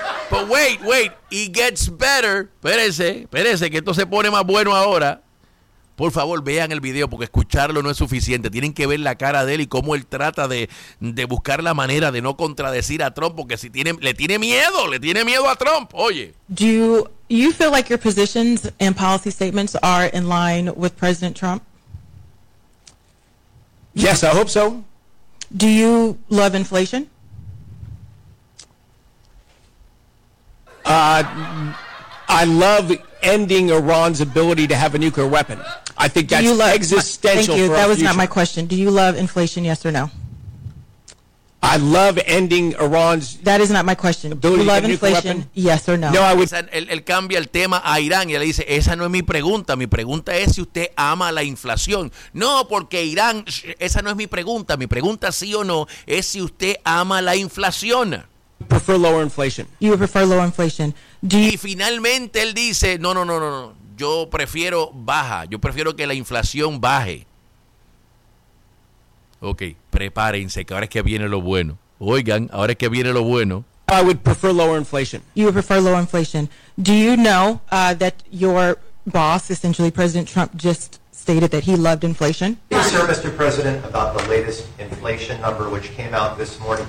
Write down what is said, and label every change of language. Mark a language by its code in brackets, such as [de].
[en] But wait, it gets better. [es] Espérense, que esto se pone más bueno ahora. Por favor, vean el video, porque escucharlo no es suficiente. Tienen que ver la cara de él y cómo él trata de buscar la manera de no contradecir a Trump, porque si tiene, le tiene miedo a Trump. Oye. [en] Do you feel like your positions and policy statements are in line with President Trump? Yes, I hope so. Do you love inflation? I love ending Iran's ability to have a nuclear weapon. I think that's existential for our future. Thank you. That was not my question. Do you love inflation, yes or no? I love ending Iran's... That is not my question. Do you love inflation, yes or no? No, I would... [es] Él cambia el tema a Irán y le dice, esa no es mi pregunta. Mi pregunta es si usted ama la inflación. No, porque Irán... Esa no es mi pregunta. Mi pregunta, sí o no, es si usted ama la inflación. [en] Prefer lower inflation. You prefer lower inflation. [es] Y finalmente él dice, no. Yo prefiero baja. Yo prefiero que la inflación baje. Ok, prepárense, que ahora es que viene lo bueno. Oigan, ahora es que viene lo bueno. [en] I would prefer lower inflation. You would prefer lower inflation. Do you know that your boss, essentially President Trump, just stated that he loved inflation? Yes, sir, Mr. President, about the latest inflation number which came out this morning.